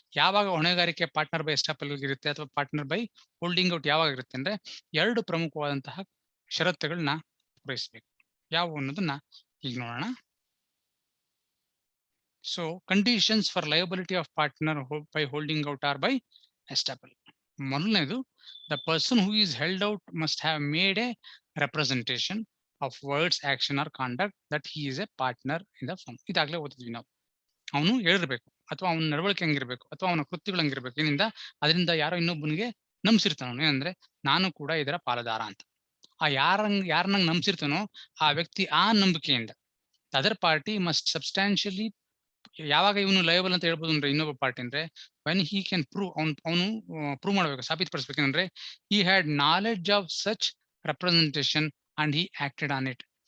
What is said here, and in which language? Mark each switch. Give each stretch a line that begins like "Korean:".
Kannada: ಯಾವಾಗ ಹೊಣೆಗಾರಿಕೆ partner by estoppel ಇರುತ್ತೆ ಅಥವಾ ಪಾರ್ಟ್ನರ್ ಬೈ ಹೋಲ್ಡಿಂಗ್ ಔಟ್ ಯಾವಾಗ ಇರುತ್ತೆ ಅಂದ್ರೆ 2 ಪ್ರಮುಖವಾದಂತಹ ಷರತ್ತುಗಳನ್ನ ಪೂರೈಸಬೇಕು. ಯಾವ ಅನ್ನೋದನ್ನ ಈಗ ನೋಡೋಣ.
English: So conditions for liability of partner by holding out or by estoppel.
Kannada: ಮೊದಲನೇದು,
English: the person who is held out must have made a representation of words, action or conduct that he is a partner in the firm.
Kannada: ಇದಾಗಲೇ ಓದಿದ್ವಿ ನಾವು. ಅವನು ಹೇಳಿರ್ಬೇಕು, ಅಥವಾ ಅವನ ನಡವಳಿಕೆ ಹಂಗಿರ್ಬೇಕು, ಅಥವಾ ಅವನ ಕೃತ್ಯಗಳು ಹಂಗಿರ್ಬೇಕು, ಏನಿಂದ ಅದರಿಂದ ಯಾರೋ ಇನ್ನೊಬ್ಬನಿಗೆ ನಂಬಿಸಿರ್ತಾನೋ ಏನಂದ್ರೆ ನಾನು ಕೂಡ ಇದರ ಪಾಲುದಾರ ಅಂತ. ಆ ಯಾರನ್ನ ನಂಬಿಸಿರ್ತಾನೋ ಆ ವ್ಯಕ್ತಿ ಆ ನಂಬಿಕೆಯಿಂದ
English: other party must substantially,
Kannada: ಯಾವಾಗ ಇವನು ಲಯಬಲ್ ಅಂತ ಹೇಳ್ಬೋದು ಅಂದ್ರೆ ಇನ್ನೊಬ್ಬ ಪಾರ್ಟಿ ಅಂದ್ರೆ
English: when he can
Kannada: ಅವನು ಪ್ರೂವ್ ಮಾಡಬೇಕು, ಸಾಬೀತುಪಡಿಸಬೇಕಂದ್ರೆ
English: He had knowledge of such representation and he acted on it.